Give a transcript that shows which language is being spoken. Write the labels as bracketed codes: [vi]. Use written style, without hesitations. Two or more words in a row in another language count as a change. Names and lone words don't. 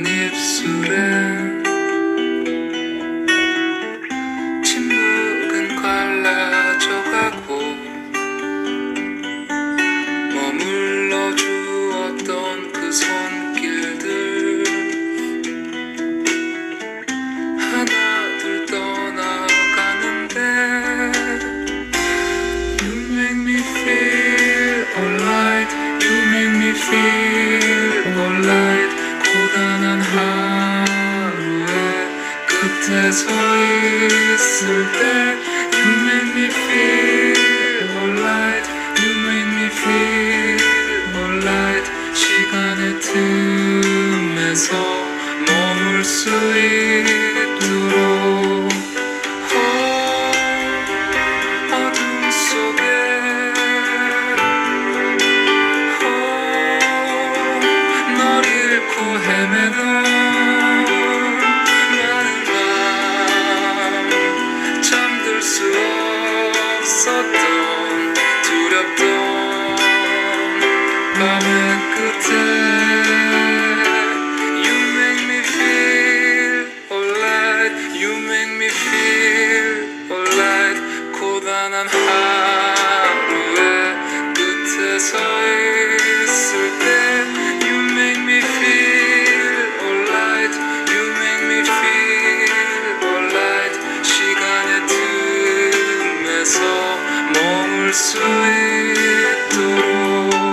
[ko] 입술에 침묵은 갈라져가고 머물러 주었던 그 손길들 하나둘 떠나가는데 You [en] make me feel alright You make me feel [ko] alright 고단한 하루의 끝에 서 있을 때 [en] You make me feel alright You make me feel alright [ko] 시간의 틈에서 머물 수 있도록 어둠 속에 널 잃고 헤매던 나는 밤 잠들 수 없었던 두렵던 밤의 끝에 [en] You make me feel alright You make me feel alright [ko] 고단한 하루의 끝에 서 있을 때 [en] You make me feel alright You make me feel alright [ko] 시간의 틈에서 머물 수 있도록